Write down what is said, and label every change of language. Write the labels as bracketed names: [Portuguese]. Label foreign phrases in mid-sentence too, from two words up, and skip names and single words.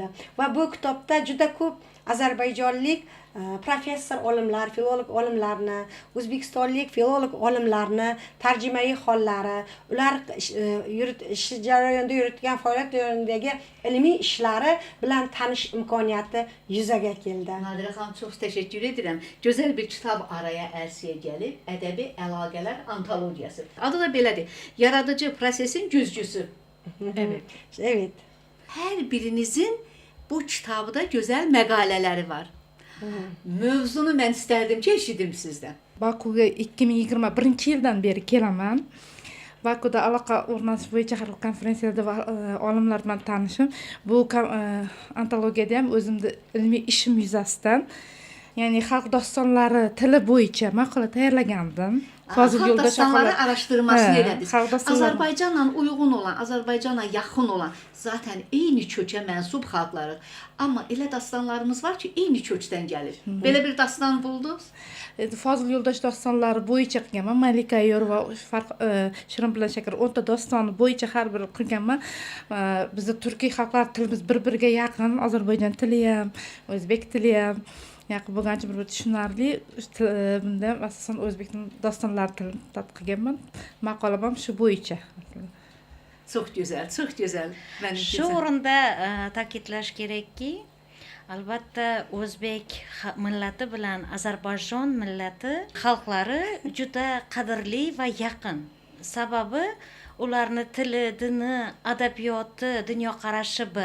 [Uzbek] Va bu kitobda juda ko'p ozarbayjonlik professor olimlar, filolog olimlarni, o'zbekistonlik filolog olimlarni tarjimai hollari, ular ish jarayonida yuritgan faoliyat jarayonidagi ilmiy ishlari bilan tanish imkoniyati yuzaga keldi. [Azerbaijani] Nadirə xanım, çox təşəkkür edirəm. Gözəl bir kitab araya ərsiyə gəlib, ədəbi əlaqələr antologiyası. Adı da belədir. Yaradıcı prosesin güzgüsü. Evet. Evet. Hər birinizin bu kitabda gözəl məqalələri var. Mövzunu mən istərdim ki, eşidim sizdən. [Uzbek] Bakuga 2021-yildan beri kelaman. Bakuda aloqa o'rnatish bo'yicha har xil konferensiyada va olimlar bilan tanishim. Bu antologiyada ham o'zimni ilmiy ishim yuzasidan, ya'ni xalq dostonlari tili bo'yicha maqola tayyorlagandim. [Azerbaijani] Xalq dastanları araşdırmasını elədiniz. Azərbaycanla Azərbaycanla uyğun olan, Azərbaycana yaxın olan, zaten eyni kökə mənsub xalqlarıq. Amma elə dastanlarımız var ki, eyni kökdən gəlir. Belə bir dastan buldunuz? [Uzbek] Fozil Yo'ldosh dostonlari bo'yicha qilganman. Malika Yorova, Shirin bilan Shakar 10 ta dostonni bo'yicha har biri qilganman. Bizda turkiy xalqlar tilimiz bir-biriga yaqin, Ozarbayjon tili ham, o'zbek tili ham yaqin bo'lgancha bir tushunarli. Bunda asosan o'zbek dostonlari tilini tadqiqlaganman. Maqolam ham shu bo'yicha. [Azerbaijani] Çox gözəl, çox gözəl. [Uzbek] Shu o'rinda ta'kidlash kerakki, albatta o'zbek millati bilan Ozarbayjon millati xalqlari juda qadrli va yaqin. Sababi ularni tili, dini, adabiyoti, dunyoqarashi bir.